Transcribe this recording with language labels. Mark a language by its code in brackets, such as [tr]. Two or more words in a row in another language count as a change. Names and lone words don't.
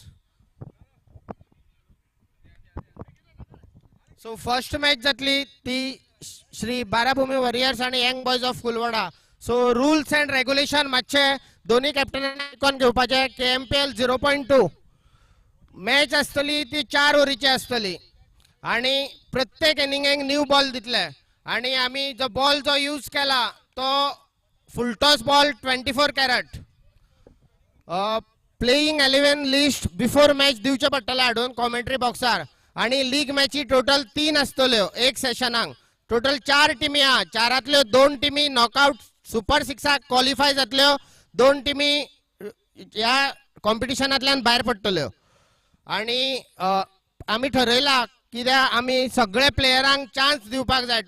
[en] so first match [kok] जातली ती श्री बाराभूमी वॉरियर्स आणि यंग बॉयज ऑफ कुलवाडा [en] so rules and regulation [kok] मातशे दोन्ही कॅप्टनांनी आयकून घेवपाचे KMPL 0.2 मॅच आसतली ती 4 ओव्हरीची आसतली आणि प्रत्येक इनिंगेक [en] new ball [kok] दितले आणि आम्ही जो बॉल जो यूज केला तो [en] full toss ball [kok] 24 कॅरेट [en] playing 11 list before match [kok] दिवचे पडटले हाडून कॉमेंट्री बॉक्सार आणि लीग मॅची टोटल 3 आसतल्यो एक सेशनाक टोटल 4 टिमी आहा 4रांतल्यो 2 टिमी नॉकआउट [en] super 6 qualify [kok] जातल्यो 2 टिमी ह्या कॉम्पिटिशनांतल्यान भायर पडटल्यो आणि आमी ठरयला कित्याक आमी सगळे प्लेयरांक चान्स दिवपाक जाय